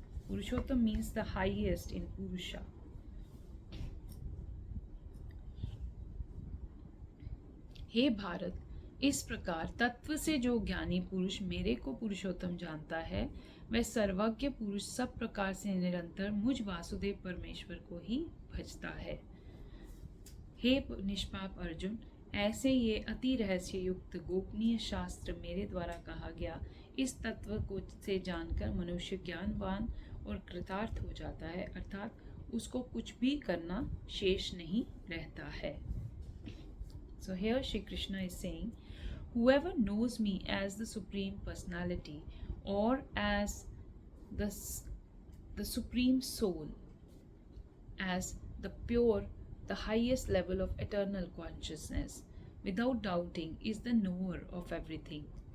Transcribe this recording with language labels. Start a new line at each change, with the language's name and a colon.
English: Purushottam means the highest in Purusha.
Hindi: हे भारत, इस प्रकार तत्व से जो ज्ञानी पुरुष मेरे को पुरुषोत्तम जानता है, वह सर्वज्ञ पुरुष सब प्रकार से निरंतर मुझ वासुदेव परमेश्वर को ही भजता है. हे निष्पाप अर्जुन, ऐसे ये अति रहस्य युक्त गोपनीय शास्त्र मेरे द्वारा कहा गया इस तत्व को से जानकर मनुष्य ज्ञानवान और कृतार्थ हो जाता है, अर्थात उसको कुछ भी करना शेष नहीं रहता है.
English: So here Shri Krishna is saying, whoever knows me as the Supreme Personality or as the Supreme Soul, as the pure, the highest level of eternal consciousness, without doubting is the knower of everything.